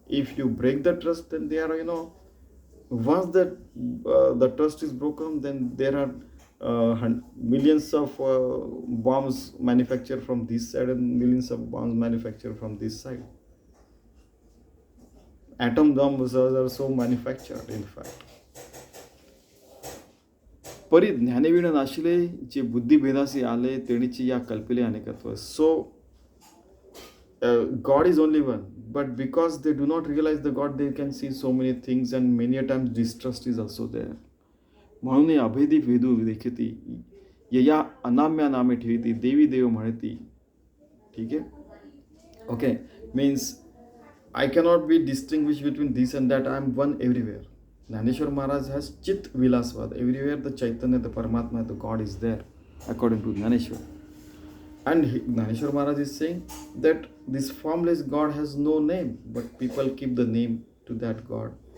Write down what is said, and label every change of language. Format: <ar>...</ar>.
<en>If you break the trust, then there are once that the trust is broken, then there are millions of bombs manufactured from this side and millions of bombs manufactured from this side. Atom bombs are so manufactured, in fact.</en> <mr>परी ज्ञानवीण नाशिले जे बुद्धिभेदासी आले तेणीची या कल्पिले अनेकत्व.</mr> <en>So God is only one, but because they do not realize the God, they can see so many things, and many a times distrust is also there.</en> <mr>म्हणून अभेदी भेदू देखती यया अनाम्या नामे ठेवती देवी देव म्हणती. ठीक आहे.</mr> <en>Okay, means I cannot be distinguished between this and that. I am one everywhere. Dnyaneshwari Maharaj has Chit Vilaswad. Everywhere the Chaitanya, the Paramatma, the God is there, according to Dnyaneshwari. And Dnyaneshwari Maharaj is saying that this formless God has no name, but people keep the name to that God.</en>